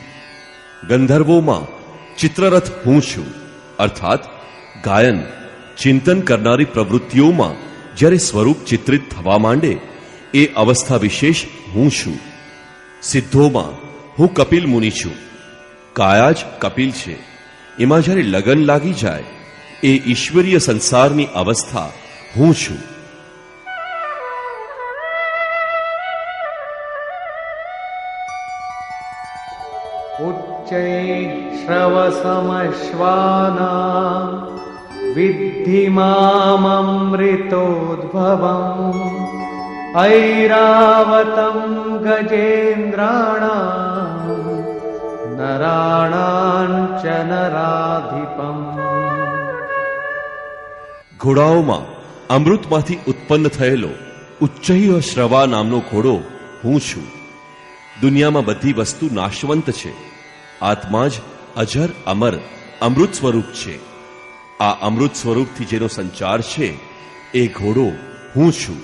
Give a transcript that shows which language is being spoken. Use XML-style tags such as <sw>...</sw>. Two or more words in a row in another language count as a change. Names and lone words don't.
<gu>ગંધર્વોમાં ચિત્રરથ હું છું, અર્થાત ગાયન ચિંતન કરનારી પ્રવૃત્તિઓમાં જ્યારે સ્વરૂપ ચિત્રિત થવા માંડે એ અવસ્થા વિશેષ હું છું. સિદ્ધોમાં હું કપિલ મુનિ છું. કાયા જ કપિલ છે. એમાં જ્યારે લગન લાગી જાય એ ઈશ્વરીય સંસારની અવસ્થા હું છું.</gu> <sa>उच्चैः श्रवसमश्वानां विद्धि माममृतोद्भवम् ऐरावतं गजेन्द्राणां नराणां च नराधिपम्.</sa> <gu>ઘોડાઓમાં અમૃતમાંથી ઉત્પન્ન થયેલો ઉચ્ચૈઃ શ્રવા નામનો ઘોડો હું છું. દુનિયામાં બધી વસ્તુ નાશવંત છે. આત્મા જ અજર અમર અમૃત સ્વરૂપ છે. આ અમૃત સ્વરૂપથી જેનો સંચાર છે એ ઘોડો હું છું.</gu>